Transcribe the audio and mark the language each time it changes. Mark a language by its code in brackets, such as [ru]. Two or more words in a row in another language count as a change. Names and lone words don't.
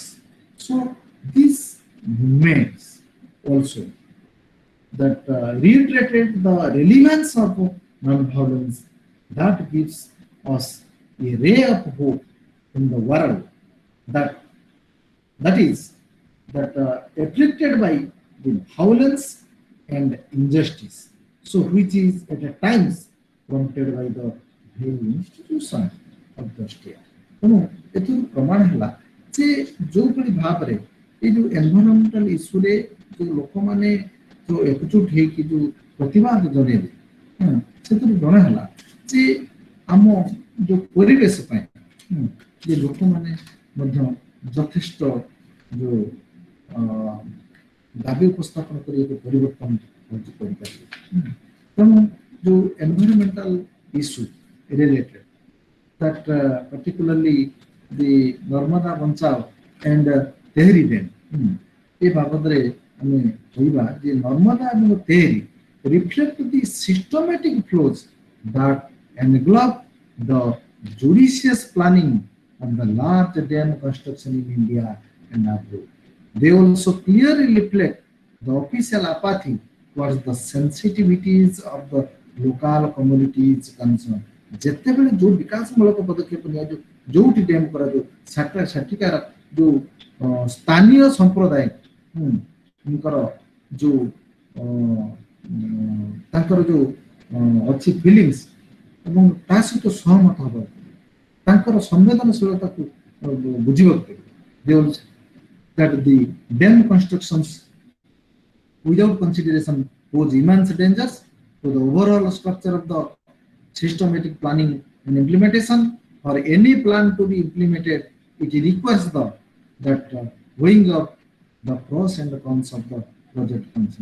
[en] So these movements also that reiterated the relevance of non-violence that gives us a ray of hope in the world that is afflicted by the violence and injustice, so which is at times prompted by the very institution of the state. [or] ତେଣୁ ଏଥିରୁ ପ୍ରମାଣ ହେଲା ଯେ ଯୋଉଭଳି ଭାବରେ ଏଇ ଯୋଉ [en] environmental issueରେ [or] ଯୋଉ ଲୋକମାନେ ଯୋଉ ଏକଜୁଟ ହେଇକି ଯୋଉ ପ୍ରତିବାଦ ଜଣେଇଲେ, ସେଥିରୁ ଜଣା ହେଲା ଯେ ଆମ ଯୋଉ ପରିବେଶ ପାଇଁ ଯେ ଲୋକମାନେ ମଧ୍ୟ ଯଥେଷ୍ଟ ଯୋଉ ଦାବି ଉପସ୍ଥାପନ କରି ଏକ ପରିବର୍ତ୍ତନ କରିପାରିବେ। ତେଣୁ ଯୋଉ [en] environmental issue related that particularly the Narmada Banchao and Tehri Dam [or] ଏ ବାବଦରେ ଆମେ କହିବା ଯେ ନର୍ମଦା ଏବଂ ତେହେରି [en] reflect the systematic flows that englobe the judicious planning of the large dam construction in India and abroad. They also clearly reflect the official apathy towards the sensitivities of the local communities concerned. [or] ଯେତେବେଳେ ଯୋଉ ବିକାଶମୂଳକ ପଦକ୍ଷେପ ନିଆଯାଉ, ଯୋଉଠି ଡ୍ୟାମ୍ କରାଯାଉ, ସେଠିକାର ଯୋଉ ସ୍ଥାନୀୟ ସମ୍ପ୍ରଦାୟଙ୍କର ଯୋଉ ତାଙ୍କର ଯୋଉ ଅଛି ଫିଲିଙ୍ଗସ୍ ଏବଂ ତା ସହିତ ସହମତ ହବ, ତାଙ୍କର ସମ୍ବେଦନଶୀଳତାକୁ ବୁଝିବାକୁ ପଡ଼ିବ। [en] That the dam constructions without consideration pose immense dangers to the overall structure of the systematic planning and implementation. For any plan to be implemented, it requires that weighing of the pros and the cons of the project function.